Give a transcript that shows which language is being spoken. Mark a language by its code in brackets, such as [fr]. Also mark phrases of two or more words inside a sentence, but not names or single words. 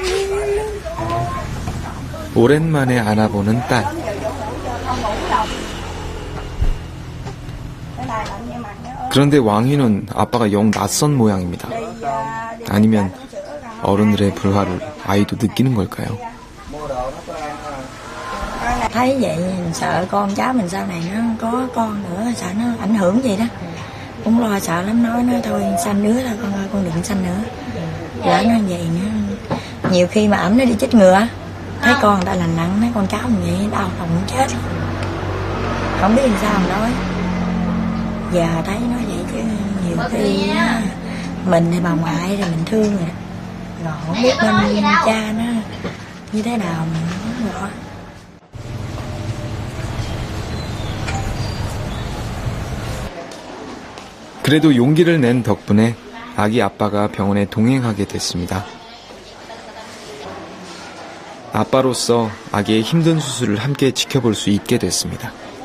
[ko] 오랜만에 안아보는 딸. 그런데 왕휘는 아빠가 영 낯선 모양입니다. 아니면 어른들의 불화를 아이도 느끼는 걸까요? [vi] Thấy vậy mình sợ con cháu mình sau này nó có con nữa, sợ nó ảnh hưởng vậy đó. Cũng lo sợ lắm, nói thôi sanh đứa thôi con ơi, con đừng sanh nữa. Lỡ nó vậy nữa. Nhiều khi mà ẩm nó đi chích ngừa, thấy con người ta lành lặn, thấy con cháu mình vậy đau lòng muốn chết. Không biết làm sao mà nói. Giờ thấy nó vậy chứ nhiều khi mình thì bà ngoại rồi mình thương rồi. Rồi không biết bên cha nó như thế nào mình không rõ. [ko] 그래도 용기를 낸 덕분에 아기 아빠가 병원에 동행하게 됐습니다. 아빠로서 아기의 힘든 수술을 함께 지켜볼 수 있게 됐습니다.